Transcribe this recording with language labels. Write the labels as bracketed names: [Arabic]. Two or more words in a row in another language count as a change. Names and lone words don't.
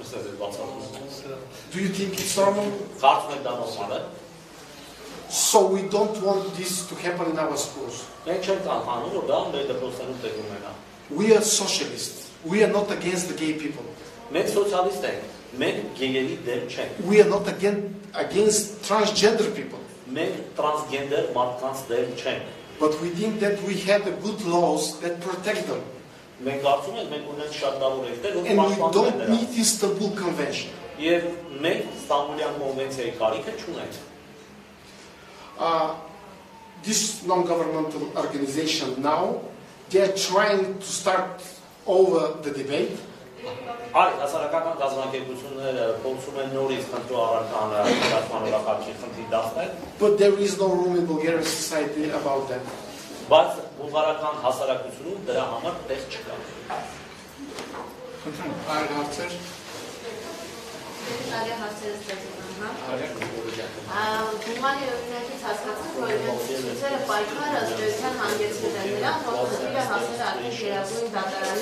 [English] Do you think it's normal? [Armenian] Կարծում եք դա նորմալ է։ [English] So we don't want this to happen in our schools. [Armenian] Մենք չենք անհանում, որ դա մեր դպրոցներում տեղի ունենա։ [English] We are socialists. We are not against the gay people. [Armenian] Մենք սոցիալիստ ենք, մենք գեյերի դեմ չենք։ [English] We are not against transgender people. [Armenian] Մենք տրանսգենդեր մարդկանց դեմ չենք։ [English] But we think that we have the good laws that protect them. [Armenian] Մենք կարծում ենք մենք ունենք շատ լավ օրենքներ, որ [English] And we [Armenian] պաշտպանում են [English] don't [Armenian] նրանց։ [English] need Istanbul Convention. [Armenian] Եվ մենք Ստամբուլյան կոնվենցիայի կարիքը չունենք։ [English] This non-governmental organization now, they are trying to start over the debate. [Armenian] Այ հասարակական կազմակերպությունները փորձում են նորից քննարկական կազմակերպի խնդիր դասնել, [English] But there is no room in Bulgarian society about that. [Armenian] բայց բուլղարական հասարակությունում դրա համար տեղ չկա։ Խնդրում, այլ հարցեր։ Այլ հարցեր ստացվում, Գումարի օրինակից հասկացանք, որ իրենց ցույցերը պայքարը ըստ էության հանգեցրել են նրան, որ խնդիրը հասել է արդեն Գերագույն դատարանի